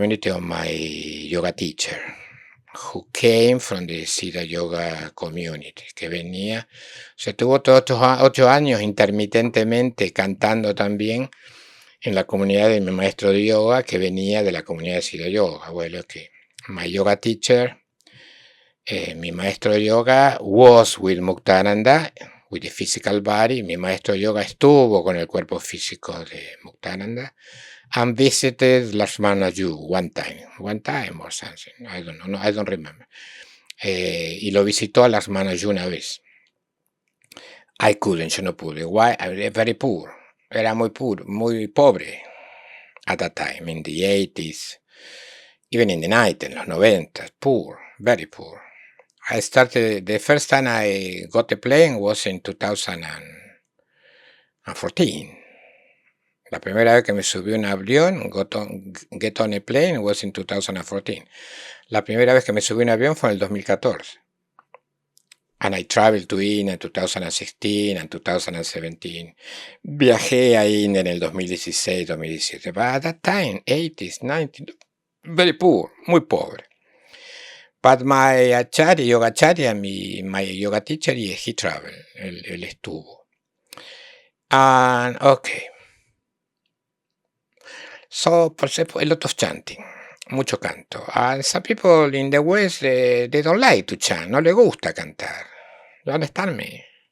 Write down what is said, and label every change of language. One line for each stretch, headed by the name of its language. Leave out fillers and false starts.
English: of my yoga teacher, who came from the Siddha Yoga community,
Spanish: que venía, se tuvo todos 8 años intermitentemente cantando también en la comunidad de mi maestro de yoga, que venía de la comunidad de Siddha Yoga. Bueno, que
English: my yoga teacher,
Spanish: mi maestro de yoga,
English: was with Muktananda, with the physical body.
Spanish: Mi maestro de yoga estuvo con el cuerpo físico de Muktananda.
English: And visited Lakshmanaju one time or something, I don't know, I don't remember.
Spanish: Y lo visitó a Lakshmanaju una vez.
English: I couldn't,
Spanish: yo no pude.
English: Why? I was very poor.
Spanish: Era muy pobre
English: at that time, in the 80s, even in the 90s,
Spanish: en los 90s,
English: poor, very poor. I started, the first time I got a plane was in 2014.
Spanish: La primera vez que me subí un avión,
English: get on a plane, was in 2014.
Spanish: La primera vez que me subí un avión fue en el 2014.
English: And I traveled to India in 2016 and 2017.
Spanish: Viajé a India en el 2016, 2017.
English: But at that time, 80s, 90s, very poor,
Spanish: muy pobre.
English: But my yoga acharya, my yoga teacher, he traveled,
Spanish: él estuvo.
English: And okay. So,
Spanish: por ejemplo,
English: a lot of chanting,
Spanish: mucho canto.
English: And some people in the West, they don't like to chant,
Spanish: no les gusta cantar.
English: You understand me?